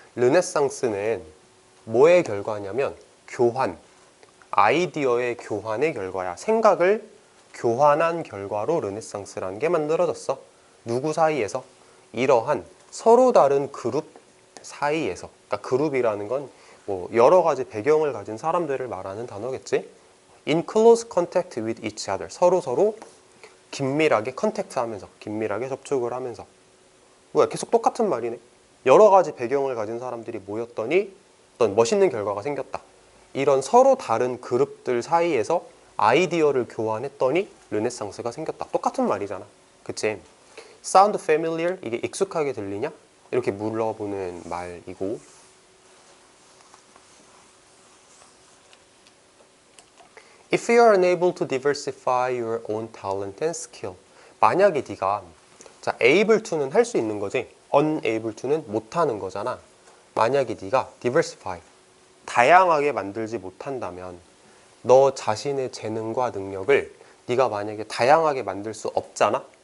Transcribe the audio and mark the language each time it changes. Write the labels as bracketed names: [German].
[Korean] 르네상스는 뭐의 결과냐면 교환, 아이디어의 교환의 결과야. 생각을 교환한 결과로 르네상스라는 게 만들어졌어. 누구 사이에서? 이러한 서로 다른 그룹 사이에서. 그러니까 그룹이라는 건 뭐 여러 가지 배경을 가진 사람들을 말하는 단어겠지. [English] In close contact with each other. [Korean] 서로 긴밀하게 컨택트하면서, 긴밀하게 접촉을 하면서. 뭐야, 계속 똑같은 말이네. 여러 가지 배경을 가진 사람들이 모였더니 어떤 멋있는 결과가 생겼다. 이런 서로 다른 그룹들 사이에서 아이디어를 교환했더니 르네상스가 생겼다. 똑같은 말이잖아. 그치? [English] Sound familiar? [Korean] 이게 익숙하게 들리냐? 이렇게 물어보는 말이고, [English] If you are unable to diversify your own talent and skill. [Korean] 만약에 네가 자, able to는 할 수 있는 거지, unable to는 못하는 거잖아. 만약에 네가 diversify, 다양하게 만들지 못한다면, 너 자신의 재능과 능력을 네가 만약에 다양하게 만들 수 없잖아?